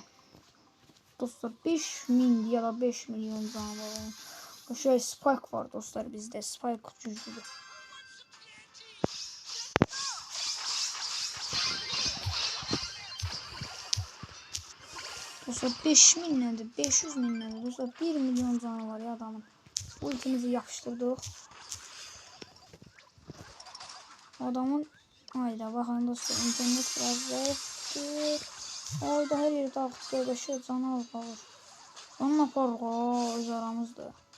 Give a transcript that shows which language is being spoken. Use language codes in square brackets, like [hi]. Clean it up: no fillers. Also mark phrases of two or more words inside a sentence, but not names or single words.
[tr] Dostlar, 5000 ya da 5 milyon canı var. Şöyle Spike var dostlar bizde. [az] Spike güclüdür. Dostlar 5000 nədir? 500 min nədir? [tr] Dostlar 1 milyon canı var ya adamın. Ultimizi yapıştırdık. Adamın Hayda bakın dostlar, internet biraz zayıftır. Hayda her yeri dağıtıp dolaşıyor, canı az kalır. [az] Onunla yaparıq öz aramızda.